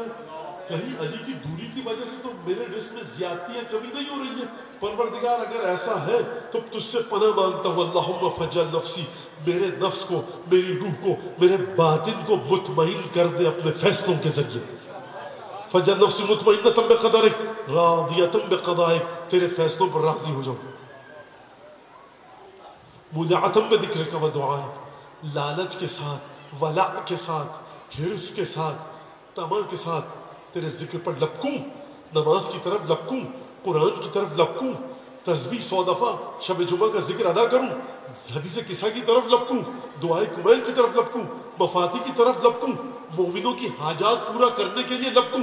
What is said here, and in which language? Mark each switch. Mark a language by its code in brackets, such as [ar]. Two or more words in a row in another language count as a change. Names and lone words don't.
[ur] کہیں علی کی دوری کی وجہ سے تو میرے رزق میں زیادتی یا کمی نہیں ہو رہی ہے. پروردگار اگر ایسا ہے تو تجھ سے پناہ مانگتا ہوں. [ar] اللہم فجعل نفسی, [ur] میرے نفس کو, میری روح کو, میرے باطن کو مطمئن کر دے اپنے فیصلوں کے ذریعے. [ar] فجعل نفسی مطمئنۃ بقدرک راضیۃ بقضائک, [ur] تیرے فیصلوں پر راضی ہو جاؤ. [ar] مولعۃ بذکرک و دعائک, [ur] لالچ کے ساتھ, ولع کے ساتھ, حرص کے ساتھ, طمع کے ساتھ تیرے ذکر پر لپکوں. نماز کی طرف لپکوں, قرآن کی طرف لپکوں, تسبیح 100 دفعہ شب جمعہ کا ذکر ادا کروں, حدیث قصہ کی طرف لپکوں, دعائے کمیل کی طرف لپکوں, مفاتی کی طرف لپکوں, مومنوں کی حاجات پورا کرنے کے لیے لپکوں.